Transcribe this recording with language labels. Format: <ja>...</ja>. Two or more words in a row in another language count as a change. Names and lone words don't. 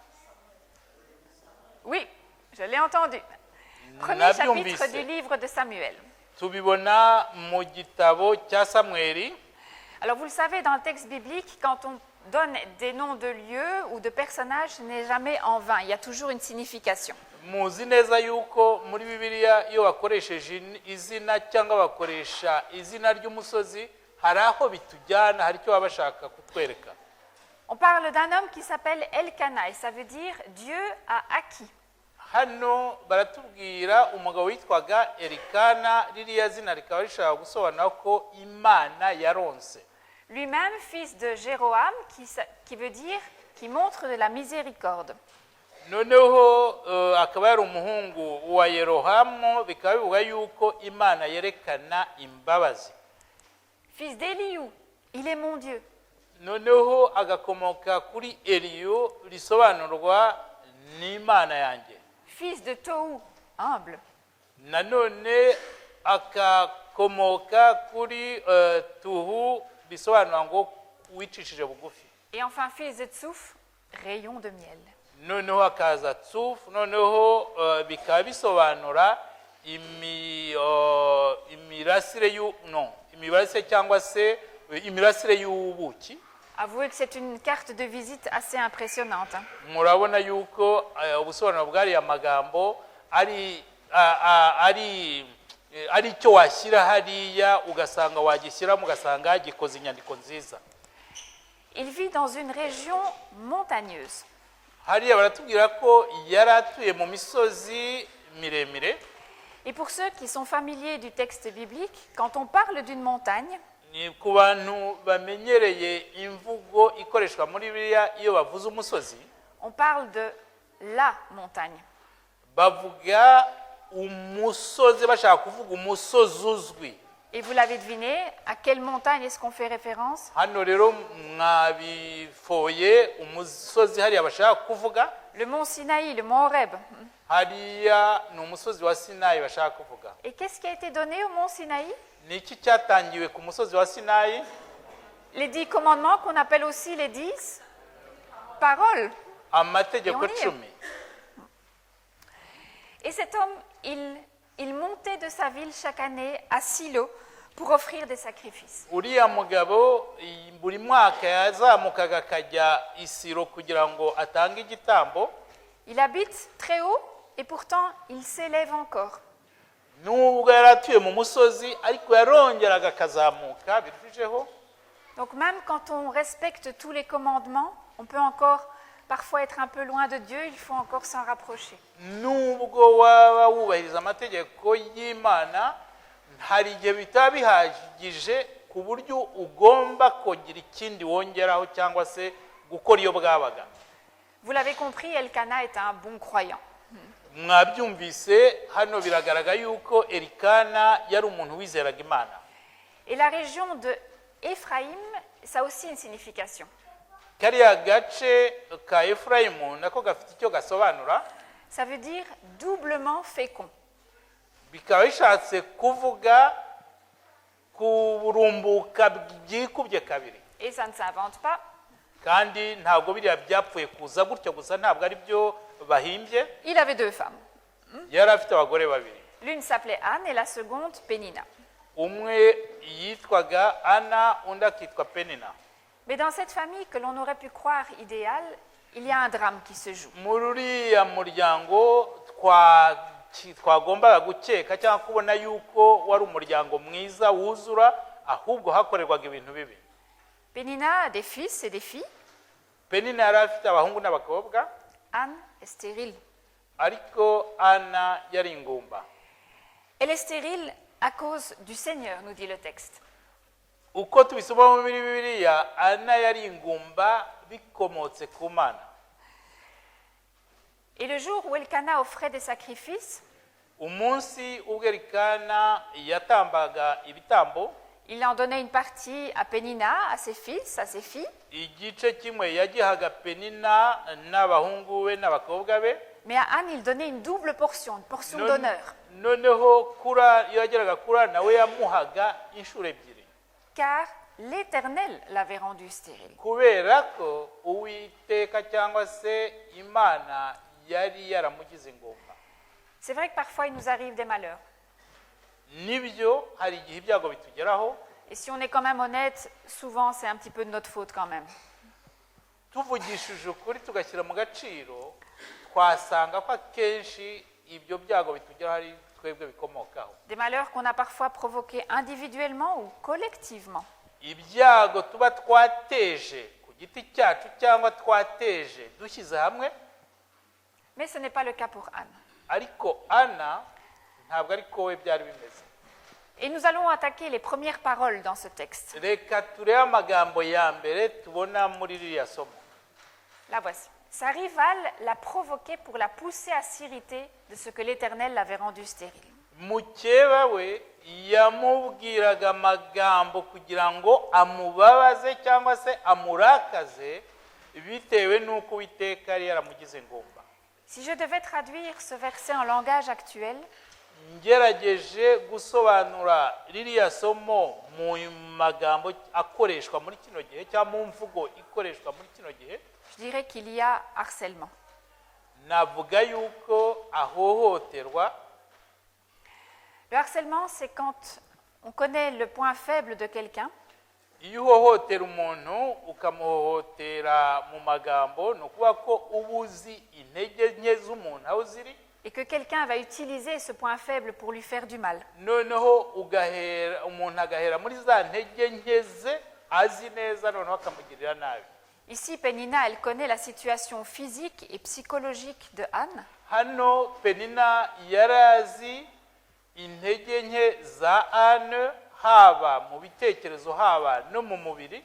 <fr>Oui, je l'ai entendu. Premier chapitre du livre de Samuel.</fr> <rw>Tubibona mu gitabo cya Samweli.</rw> <fr>Alors, vous le savez, dans le texte biblique, quand on donne des noms de lieux ou de personnages, ce n'est jamais en vain. Il y a toujours une signification.</fr> <rw>Muzi neza yuko muri Bibiliya iyo bakoresheje izina cyangwa bakoresha izina ry'umusozi hari aho bitujyana, hari icyo baba bashaka kutwereka.</rw> <fr>On parle d'un homme qui s'appelle Elkana et ça veut dire Dieu a acquis.</fr> <rw>Hano baratubwira umugabo witwaga Elikana, ririya zina rikaba rishaka gusobanura ko Imana yaronse.</rw> <fr>Lui-même fils de Jéroham qui veut dire qui montre de la miséricorde.</fr> <rw>Noneho akaba yari umuhungu wa Yerohamu, bikaba bivuga yuko Imana yerekana imbabazi.</rw> <fr>Fils d'Elihu, il est mon Dieu.</fr> <rw>Noneho agakomoka kuri Eliyu, risobanurwa n'Imana yanjye.</rw> <fr>Fils de Tohu, humble.</fr> <rw>Nanone akakomoka kuri Tuhu, bisobanura ngo wicishije bugufi.</rw> <fr>Et enfin fils de Tsouf, rayon de miel.</fr> <rw>Noneho akaza Tsufu, noneho bikaba bisobanura imirasire cyangwa se imirasire y'ubuki.</rw> <fr>Avouez que c'est une carte de visite assez impressionnante.</fr> <rw>Murabona yuko ubusobanuro bw'ariya magambo ari icyo washyira hariya ugasanga wagishyiramo ugasanga gikoze inyandiko nziza.</rw> <fr>Il vit dans une région montagneuse.</fr> <rw>Hariya baratubwira ko yari atuye mu misozi miremire.</rw> <fr>Et pour ceux qui sont familiers du texte biblique, quand on parle d'une montagne,</fr> <rw>ni ku bantu bamenyereye imvugo ikoreshwa muri Bibiliya iyo bavuze umusozi,</rw> <fr>on parle de la montagne.</fr> <rw>Bavuga umusozi, bashaka kuvuga umusozi uzwi.</rw> <fr>Et vous l'avez deviné, à quelle montagne est-ce qu'on fait référence?</fr> <rw>Hano rero mwabifoye umusozi hariya bashaka kuvuga.</rw> <fr>Le mont Sinaï, le mont Horeb.</fr> <rw>Hariya ni umusozi wa Sinayi bashaka kuvuga.</rw> <fr>Et qu'est-ce qui a été donné au mont Sinaï?</fr> <rw>Ni iki cyatangiwe ku musozi wa Sinayi?</rw> <fr>Les 10 commandements qu'on appelle aussi les 10 paroles.</fr> <rw>Amategeko 10.</rw> <fr>Et cet homme, il il montait de sa ville chaque année à Silo pour offrir des sacrifices.</fr> <rw>uriya mugabo buri mwaka yazamukaga akajya i Silo kugira ngo atange igitambo.</rw> <fr>Il habite très haut et pourtant il s'élève encore.</fr> <rw>Nubwo yari atuye mu musozi ariko yarongeraga akazamuka birushijeho.</rw> <fr>Donc même quand on respecte tous les commandements, on peut encore parfois être un peu loin de Dieu, il faut encore s'en rapprocher.</fr> <rw>Nubwo waba wubahiriza amategeko y'Imana hari igihe bitaba bihagije ku buryo ugomba kugira ikindi wongeraho cyangwa se gukora iyo bwabaga.</rw> <fr>Vous l'avez compris, Elkana est un bon croyant.</fr> <rw>Mwabyumvise hano biragaragara yuko Elikana yari umuntu wizeraga Imana.</rw> <fr>Et la région de Éphraïm, ça a aussi une signification.</fr> <rw>Kariya gace ka Efurayimu nako gafite icyo gasobanura.</rw> <fr>Ça veut dire doublement fécond.</fr> <rw>Bikaba bishatse kuvuga kurumbuka byikubye kabiri.</rw> <fr>Et ça ne s'invente pas.</fr> <rw>Kandi ntabwo biriya byapfuye kuza gutyo gusa, ntabwo ari byo bahimbye.</rw> <fr>Il avait 2 femmes.</fr> <rw>Yari afite abagore babiri.</rw> <fr>L'une s'appelait Anne et la seconde Pénina.</fr> <rw>Umwe yitwaga Ana, undi akitwa Penina.</rw> <fr>Mais dans cette famille que l'on aurait pu croire idéale, il y a un drame qui se joue.</fr> <rw>Muri uriya muryango twagombaga gukeka cyangwa kubona yuko wari umuryango mwiza wuzura, ahubwo hakorerwaga ibintu bibi.</rw> <fr>Pénina a des fils et des filles.</fr> <rw>Penina yari afite abahungu n'abakobwa.</rw> <fr>Anne est stérile.</fr> <rw>Ariko Ana yari ingumba.</rw> <fr>Elle est stérile à cause du Seigneur, nous dit le texte.</fr> <rw>Uko tubisoma muri Bibiliya, Ana yari ingumba bikomotse ku Mana.</rw> <fr>Et le jour où Elkana offrait des sacrifices,</fr> <rw>Umunsi ubwo Elikana yatambaga ibitambo,</rw> <fr>il en donnait une partie à Pénina, à ses fils, à ses filles,</fr> <rw>igice kimwe yagihaga Penina n'abahungu be n'abakobwa be.</rw> <fr>mais à Anne, il donnait une double portion, une portion d'honneur.</fr> <rw>Noneho kura yageraga kura nawe yamuhaga inshuro ebyiri.</rw> <fr>Car l'Éternel l'avait rendue stérile.</fr> <rw>Kubera ko Uwiteka cyangwa se Imana yari yaramugize ingumba.</rw> <fr>C'est vrai que parfois il nous arrive des malheurs.</fr> <rw>Nibyo hari igihe ibyago bitugeraho.</rw> <fr>Et si on est quand même honnête, souvent c'est un petit peu de notre faute quand même.</fr> <rw>Tuvugishije ukuri tugashyira mu gaciro, twasanga ko akenshi ibyo byago bitugeraho ari twebwe bikomokaho.</rw> <fr>Des malheurs qu'on a parfois provoqués individuellement ou collectivement.</fr> <rw>Ibyago tuba twateje ku giti cyacu cyangwa twateje dushyize hamwe.</rw> <fr>Mais ce n'est pas le cas pour Anne.</fr> <rw>Ariko Ana ntabwo ariko we byari bimeze.</rw> <fr>Et nous allons attaquer les premières paroles dans ce texte.</fr> <rw>Reka turebe amagambo ya mbere tubona muri ririya somo.</rw> <fr>La voici. Sa rivale l'a provoqué pour la pousser à s'irriter de ce que l'Éternel l'avait rendue stérile.</fr> <rw>Mukeba we yamubwiraga amagambo kugira ngo amubabaze cyangwa se amurakaze bitewe n'uko Uwiteka yari yaramugize ingumba.</rw> <fr>Si je devais traduire ce verset en langage actuel,</fr> <rw>ngerageje gusobanura ririya somo mu magambo akoreshwa muri kino gihe cyangwa mu mvugo ikoreshwa muri kino gihe,</rw> <fr>je dirais qu'il y a harcèlement.</fr> <rw>Navuga yuko ahohoterwa.</rw> <fr>Le harcèlement, c'est quand on connaît le point faible de quelqu'un.</fr> <rw>Iyo uhohotera umuntu ukamuhohotera mu magambo, ni ukuvuga ko uba uzi intege nke z'umuntu aho ziri.</rw> <fr>Et que quelqu'un va utiliser ce point faible pour lui faire du mal.</fr> <rw>Noneho umuntu agahera muri za ntege nke ze azi neza, noneho akamugirira nabi.</rw> <fr>Ici, Pénina, elle connaît la situation physique et psychologique de Anne.</fr> <rw>Hano Penina yari azi intege nke za Anne, haba mu bitekerezo haba no mu mubiri.</rw>